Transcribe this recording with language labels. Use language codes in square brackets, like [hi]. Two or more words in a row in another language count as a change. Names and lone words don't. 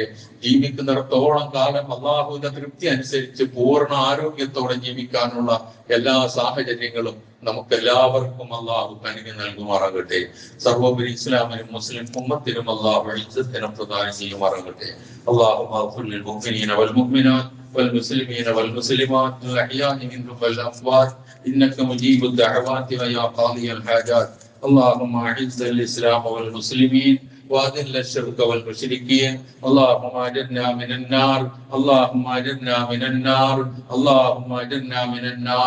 [ml] ജീവിക്കുന്നിടത്തോളം കാലം അല്ലാഹുവിന്റെ തൃപ്തി അനുസരിച്ച് പൂർണ്ണ ആരോഗ്യത്തോടെ ജീവിക്കാനുള്ള എല്ലാ സാഹചര്യങ്ങളും നമുക്ക് എല്ലാവർക്കും അല്ലാഹു കനിഞ്ഞു നൽകുമാറാകട്ടെ. സർവോപരി ഇസ്ലാമിനും മുസ്ലിം ഉമ്മത്തിനും അല്ലാഹു ഇസ്സത്തിനും പ്രദാനം ചെയ്യുമാറാകട്ടെ. [ar] اللهم اغفر للمؤمنين والمؤمنات والمسلمين والمسلمات الأحياء منهم والأموات إنك مجيب الدعوات ويا قاضي الحاجات. اللهم أعز الإسلام والمسلمين وأذل الشرك والمشركين. اللهم أجرنا من النار، اللهم أجرنا من النار، اللهم أجرنا من النار.